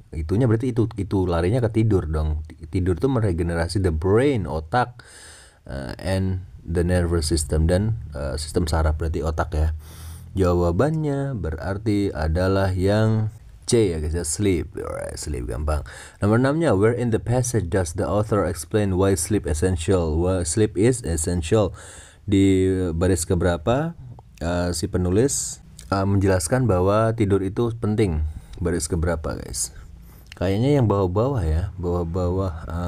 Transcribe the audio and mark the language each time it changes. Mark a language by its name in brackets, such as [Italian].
[Indonesian] Itunya berarti itu larinya ke tidur dong. Tidur itu meregenerasi [English] the brain, [Indonesian] otak, [English] and the nervous system, [Indonesian] dan sistem saraf, berarti otak ya. Jawabannya berarti adalah yang C ya guys ya, sleep. [English] Alright, sleep [Indonesian] gampang. Nomor 6-nya, [English] where in the passage does the author explain why sleep essential? Why sleep is essential? [Indonesian] Di baris keberapa si penulis menjelaskan bahwa tidur itu penting? Baris keberapa guys? Kayaknya yang bawah-bawah ya, bawah-bawah.